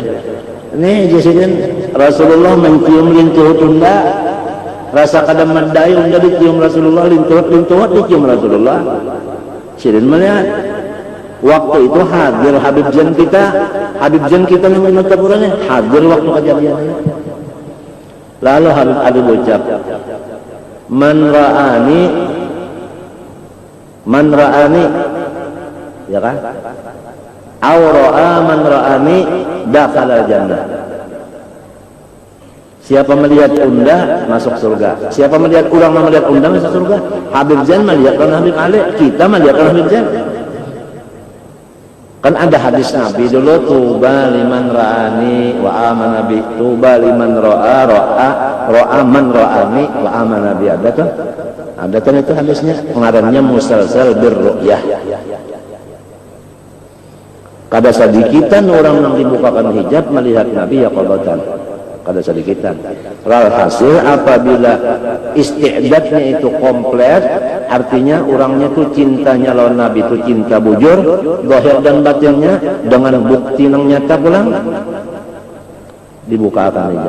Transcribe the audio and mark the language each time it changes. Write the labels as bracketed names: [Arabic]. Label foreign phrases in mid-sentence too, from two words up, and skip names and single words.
[Banjar] Ini sidin Rasulullah mencium lintuh tunda, rasa kadang medai unda dicium Rasulullah, lintuh dicium Rasulullah. Sidin melihat waktu itu hadir Habib Jan kita yang menetap orangnya hadir waktu kejadiannya. Lalu Habib Ali berucap, [Arabic] من رآني [Banjar] ya kan, [Arabic] أو رأى من رآني دخل الجنة. [Banjar] Siapa melihat unda masuk surga, siapa melihat orang melihat unda masuk surga. Habib Jan melihat Habib Ali, kita melihat Habib Jan. Kan ada hadis Nabi dulu, [Arabic] طوبى لمن رآني وآمن بي طوبى لمن رأى من رآني وآمن بي. [Banjar] Ada kan? Ada kan itu hadisnya, pengarangnya musalsal birru'yah. Kada sadikitan orang yang dibukakan hijab melihat Nabi ya qadatan. Kada sadikitan. Hasil apabila isti'dadnya itu komplit, artinya orangnya itu cintanya lawan Nabi itu cinta bujur, zahir dan batinnya dengan bukti yang nyata pulang dibukakan hijab.